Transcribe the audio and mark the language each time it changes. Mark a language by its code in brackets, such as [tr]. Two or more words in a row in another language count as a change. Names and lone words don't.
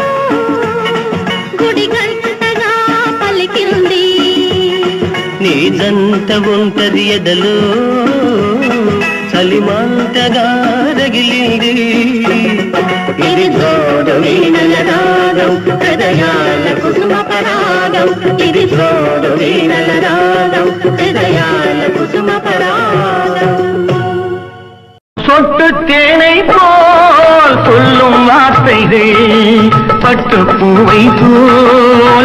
[te] గుడి గంటగా పలికింది నీ జంట ఉంటది ఎదలో చలిమంటగా రగిలింది ఇది జోడు వీణల రాగం హృదయాల కుసుమ పరాగం ఇది జోడు వీణల రాగం హృదయాల కుసుమ పరాగం [ta] சொட்டு தேனை போல் சொல்லும் வார்த்தைகள் பட்டு பூவை போல்